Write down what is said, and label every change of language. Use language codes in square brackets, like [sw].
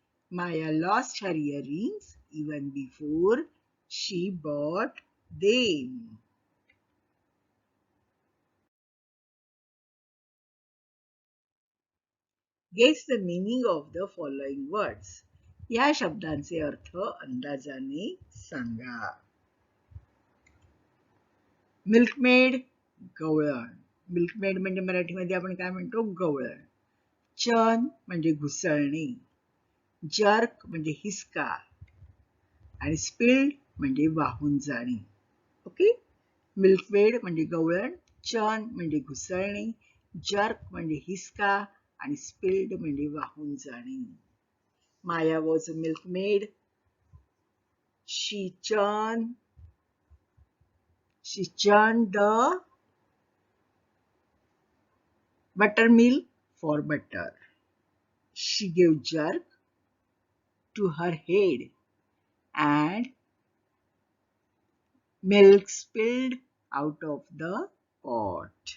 [en] Maya lost her earrings even before she bought them. Guess the meaning of the following words. [mr] या शब्दांचे अर्थ अंदाजाने सांगा. Milkmaid, गवळण. मिल्कमेड म्हणजे मराठीमध्ये आपण काय म्हणतो? गवळण. चर्न म्हणजे घुसळणे. जर्क म्हणजे हिसका आणि स्पिल्ड म्हणजे वाहून जाणे. ओके. मिल्कमेड म्हणजे गवळण, चर्न म्हणजे घुसळणे, जर्क म्हणजे हिसका आणि स्पिल्ड म्हणजे वाहून जाणे. [en] Maya was a milkmaid. She churned the buttermilk for butter. She gave jerk to her head and milk spilled out of the pot.